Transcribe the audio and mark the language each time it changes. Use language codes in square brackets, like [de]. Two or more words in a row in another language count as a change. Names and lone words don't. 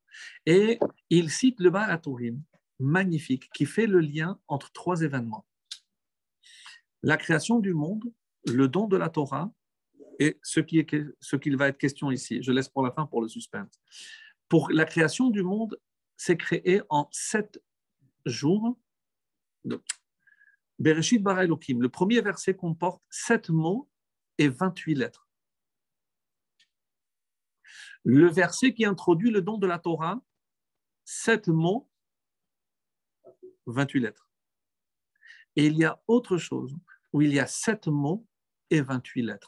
[fr] Et il cite le Baal HaTurim, magnifique, qui fait le lien entre 3 événements. La création du monde, le don de la Torah et ce qu'il va être question ici. Je laisse pour la fin pour le suspense. Pour la création du monde, c'est créé en 7 jours. [he] בראשית ברא אלקים, [fr] le premier verset comporte 7 mots et 28 lettres. Le verset qui introduit le don de la Torah, 7 mots, 28 lettres. Et il y a autre chose où il y a 7 mots et 28 lettres.